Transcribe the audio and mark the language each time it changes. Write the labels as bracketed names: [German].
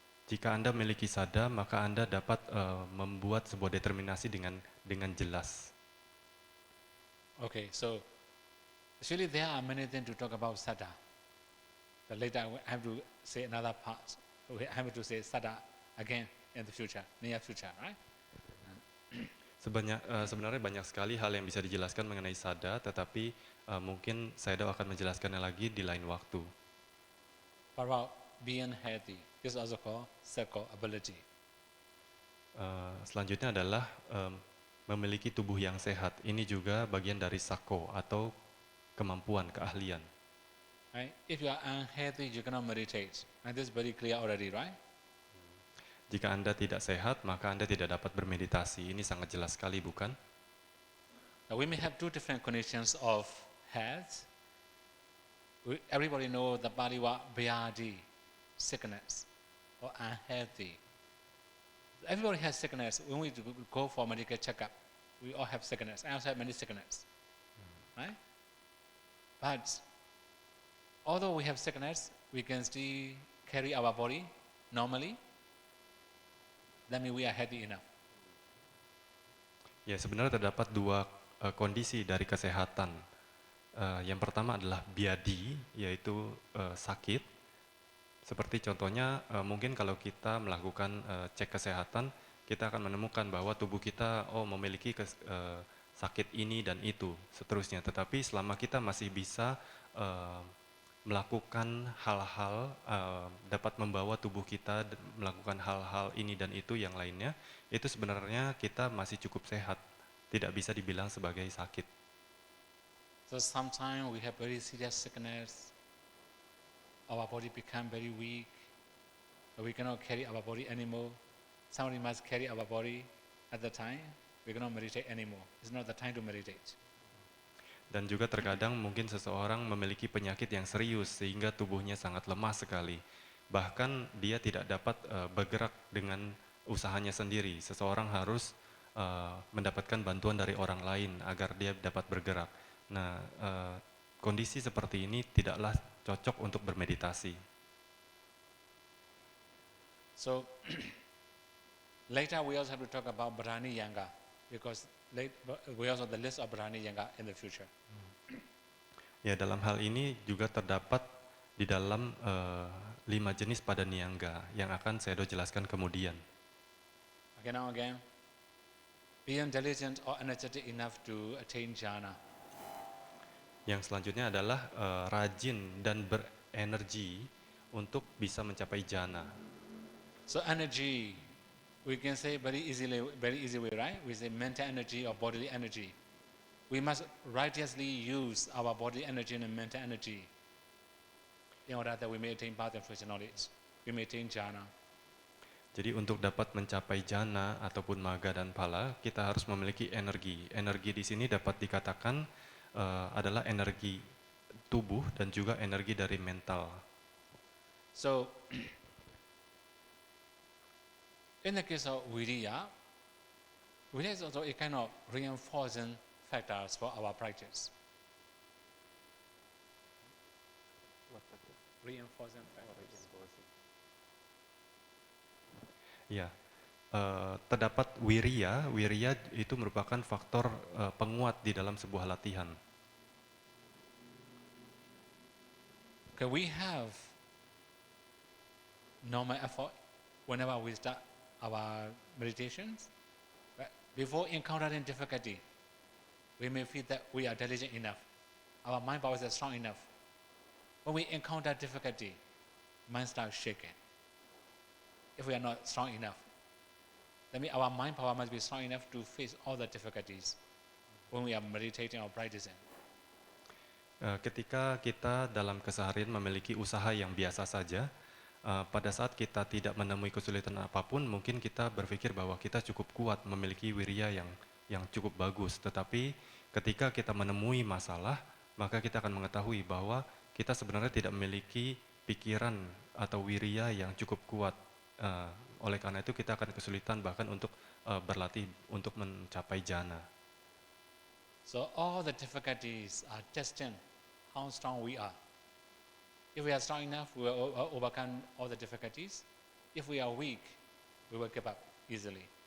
[Indonesian] Jika Anda memiliki sada, maka Anda dapat membuat sebuah determinasi dengan jelas. [English] Okay, so actually there are many things to talk about sada. But later I have to say another part. I have to say sada again in the future, near future, right? [Indonesian] Sebenarnya banyak sekali hal yang bisa dijelaskan mengenai sada, tetapi mungkin saya akan menjelaskannya lagi di lain waktu. [English] What about being healthy? This is also called circle ability. [Indonesian] Selanjutnya adalah memiliki tubuh yang sehat. Ini juga bagian dari sako atau kemampuan, keahlian. [English] Right? If you are unhealthy, you cannot meditate. And this is very clear already, right? [Indonesian] Jika Anda tidak sehat, maka Anda tidak dapat bermeditasi. Ini sangat jelas sekali, bukan? [English] Now we may have two different conditions of health. Everybody knows the body what vyadi, sickness or unhealthy. Everybody has sickness. When we go for medical checkup, we all have sickness. I also have many sickness, right? But although we have sickness, we can still carry our body normally. That means we are healthy enough. [Indonesian] Ya, sebenarnya terdapat dua kondisi dari kesehatan. Yang pertama adalah biadi, yaitu sakit. Seperti contohnya, mungkin kalau kita melakukan cek kesehatan, kita akan menemukan bahwa tubuh kita memiliki sakit ini dan itu, seterusnya. Tetapi selama kita masih bisa melakukan hal-hal, dapat membawa tubuh kita melakukan hal-hal ini dan itu yang lainnya, itu sebenarnya kita masih cukup sehat, tidak bisa dibilang sebagai sakit. [English] So sometimes we have very serious sickness, our body become very weak, we cannot carry our body anymore. Somebody must carry our body at the time, we cannot meditate anymore. It's not the time to meditate. [Indonesian] Dan juga terkadang mungkin seseorang memiliki penyakit yang serius sehingga tubuhnya sangat lemah sekali. Bahkan dia tidak dapat bergerak dengan usahanya sendiri. Seseorang harus mendapatkan bantuan dari orang lain agar dia dapat bergerak. Nah, kondisi seperti ini tidaklah cocok untuk bermeditasi. [English] So later we also have to talk about Brahani Yanga, because we also have the list of Brahani Yanga in the future. [Indonesian] Ya, dalam hal ini juga terdapat di dalam 5 jenis pada niyangga yang akan saya jelaskan kemudian. [English] Okay, now again, being diligent or energetic enough to attain jhana. [Indonesian] Yang selanjutnya adalah rajin dan berenergi untuk bisa mencapai jhana. [English] So energy, we can say very easy way, right? We say mental energy or bodily energy. We must righteously use our body energy and mental energy in order that we may attain path and fruition knowledge. We may attain jhana. [Indonesian] Jadi untuk dapat mencapai jhana ataupun magga dan phala, kita harus memiliki energi. Energi di sini dapat dikatakan adalah energi tubuh dan juga energi dari mental. [English] So, in the case of viriya is also a kind of reinforcing factors for our practice. Reinforcing factors. [Indonesian] Ya, terdapat wiriya. Wiriya itu merupakan faktor penguat di dalam sebuah latihan. [English] Okay, we have normal effort whenever we start our meditations. But before encountering difficulty, we may feel that we are diligent enough. Our mind power is strong enough. When we encounter difficulty, mind starts shaking. If we are not strong enough, that means our mind power must be strong enough to face all the difficulties when we are meditating or practicing. [Indonesian] Ketika kita dalam keseharian memiliki usaha yang biasa saja, pada saat kita tidak menemui kesulitan apapun, mungkin kita berpikir bahwa kita cukup kuat, memiliki wirya yang cukup bagus. Tetapi ketika kita menemui masalah, maka kita akan mengetahui bahwa kita sebenarnya tidak memiliki pikiran atau wirya yang cukup kuat. Oleh karena itu kita akan kesulitan bahkan untuk berlatih untuk mencapai jana. [English] So all the difficulties are testing how strong we are. If we are strong enough, we will overcome all the difficulties. If we are weak, we will give up easily.